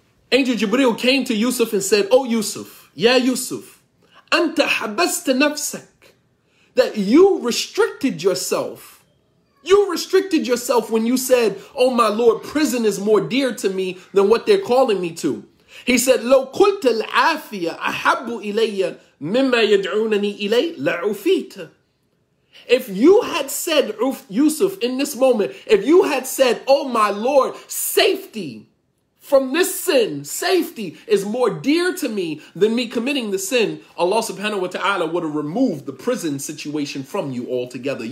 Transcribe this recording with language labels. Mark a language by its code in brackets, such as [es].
[en] Angel Jibreel came to Yusuf and said, oh Yusuf, Ya Yusuf, [ar] أنت حبست نفسك. [en] That you restricted yourself. You restricted yourself when you said, oh my Lord, prison is more dear to me than what they're calling me to. He said, [ar] لو قلت العافية أحب إلي مما يدعونني إليه لعفيت. [en] If you had said, Yusuf, in this moment, if you had said, oh my Lord, safety from this sin, safety is more dear to me than me committing the sin, Allah subhanahu wa ta'ala would have removed the prison situation from you altogether.